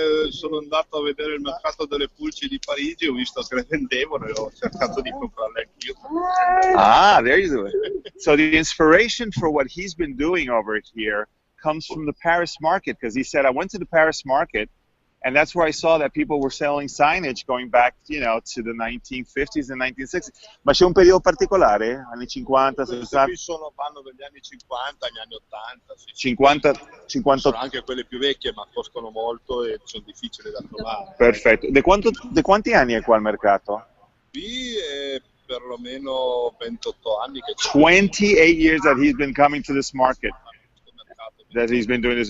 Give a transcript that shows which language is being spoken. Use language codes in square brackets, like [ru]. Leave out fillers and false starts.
[it] Sono andato a vedere il mercato delle pulci di Parigi, ho visto che le vendevano e ho cercato di comprarle anch'io. [en] There you go. So the inspiration for what he's been doing over here comes from the Paris market, because he said, I went to the Paris market, and that's where I saw that people were selling signage going back, to the 1950s and 1960s. [it] Ma c'è un periodo particolare? Anni 50, 60? Qui vanno dagli anni 50 agli anni 80. Sì. 50. Sono anche quelle più vecchie, ma costano molto e sono difficili da trovare. Perfetto. Di quanti anni è qua il mercato? Qui è perlomeno 28 anni che [en] 28 years that he's been coming to this market. That he's been doing this.